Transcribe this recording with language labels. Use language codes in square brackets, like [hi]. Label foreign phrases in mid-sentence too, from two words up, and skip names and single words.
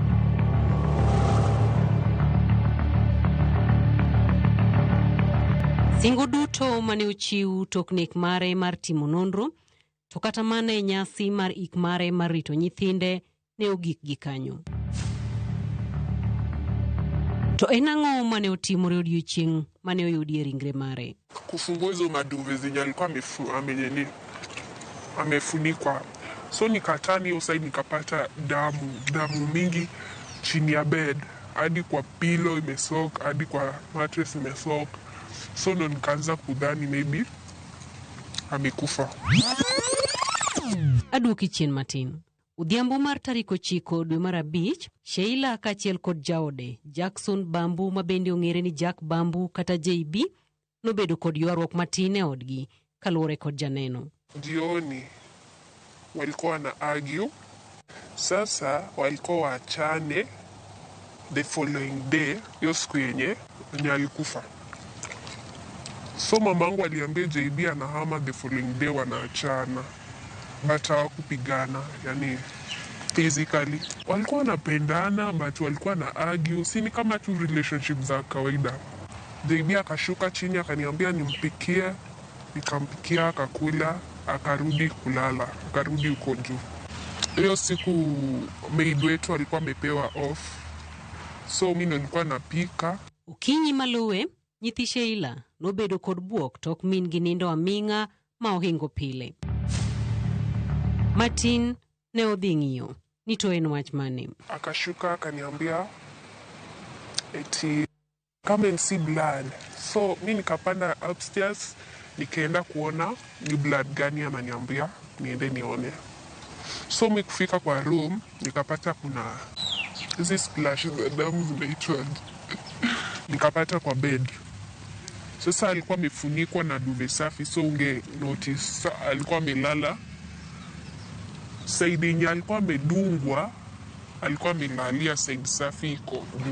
[luo] Singo duto mane ochiw tok nek mare mar timo nonro, to kata mana e nyasi mar ik mare mar rito nyithinde ne ogik gi kanyo. To en ang'o mane otimore odiochieng' mane oyudie ringre mare? [sw] Kufungua hizo maduve zenye alikuwa amefunikwa. So nikatani hiyo side nikapata damu mingi chini ya bed, hadi kwa pillow imesok, hadi kwa mattress imesok. So ndo nikaanza kudhani maybe amekufa. [luo] Aduoki chien matin. Udhiambo mar tarik 9 dwe mar abich, Sheila kaachiel kod jaode Jackson Bambu ma bende ong'ere ni Jack Bambu kata JB nobedo kod ywaruok matin e odgi kaluwore kod janeno. [sw] Jioni walikuwa na argue. Sasa walikuwa waachane [en] the following day, [sw] hiyo siku yenye alikufa. So mamangu aliambia JB anahama [en] the following day [sw] wanaachana. But hawakupigana, yani physically. Walikuwa wanapendana but walikuwa na argue. Si ni kama tu relationship za kawaida. JB akashuka chini akaniambia nimpikie, nikampikia akakula, akarudi kulala, akarudi huko juu. Hiyo siku maid wetu alikuwa amepewa off. So mimi nilikuwa napika. [luo] Ukinyi maluwe, nyithi Sheila nobedo kod buok tok min gi nindo aming'a ma ohingo pile. Martin ne odhi ng'iyo ni to en wach mane. [sw] Akashuka akaniambia eti [en] come and see blood. [sw] So mimi nikapanda upstairs nikaenda kuona ni blood gani ananiambia niende nione. So mimi kufika kwa room nikapata kuna hizi splashes za damu zinaitwa nikapata kwa bed. Sasa alikuwa amefunikwa na duve safi, so unge notice alikuwa amelala side yenye alikuwa amedungwa, alikuwa amelalia side safi iko juu.